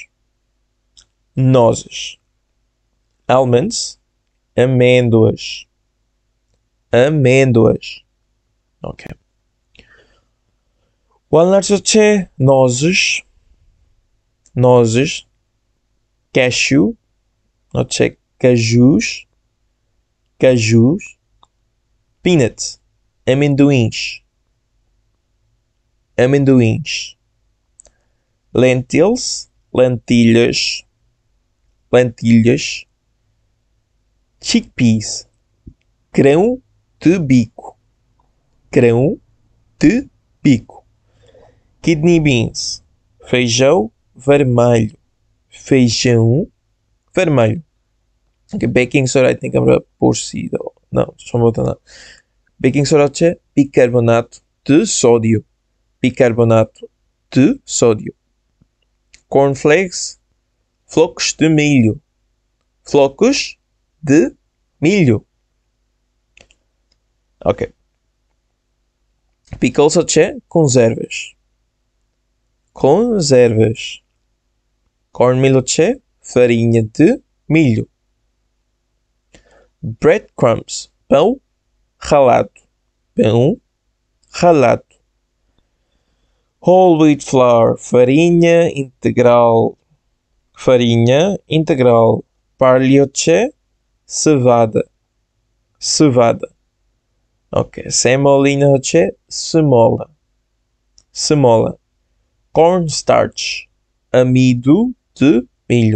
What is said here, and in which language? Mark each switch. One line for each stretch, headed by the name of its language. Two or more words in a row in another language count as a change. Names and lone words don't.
Portuguese: Nozes. Almonds, amêndoas. Amêndoas. Ok. Walnuts é nozes. Nozes. Cashew, é cajus. Cajus. Peanuts, amendoins. Amendoins. Lentils, lentilhas. Lentilhas. Chickpeas, grão de bico. Grão de bico.
English: Kidney beans,
Portuguese: feijão vermelho. Feijão vermelho.
English: Okay, baking soda, I think I'm gonna proceed.
Portuguese: Não, deixa-me botar nada.
English: Baking soda
Portuguese: é bicarbonato de sódio. Bicarbonato de sódio. Cornflakes, flocos de milho. Flocos de milho. Ok. Pickles é conservas. Conservas. Cornmeal é farinha de milho. Breadcrumbs, pão ralado. Pão ralado.
English: Whole wheat flour,
Portuguese: farinha integral. Farinha integral. Barley é cevada. Cevada. Ok. Semolina é semola. Semola. Cornstarch, amido de milho.